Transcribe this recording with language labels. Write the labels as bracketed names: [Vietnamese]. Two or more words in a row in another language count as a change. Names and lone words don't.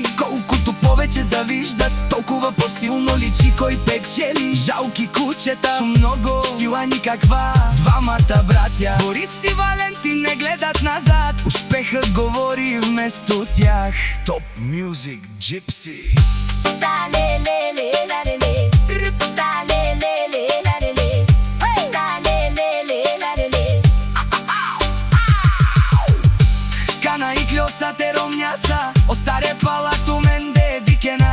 [Bulgarian] Колкото повече завиждат, толкова по-силно личи кой печели. Жалки кучета, с много сила никаква. Двамата братя, Борис и Валентин, не гледат назад. Успехът говори вместо тях. Топ Мюзик Джипси. [Romany] Cana i chiosa te romnjasa, o sare palatu mende dikena.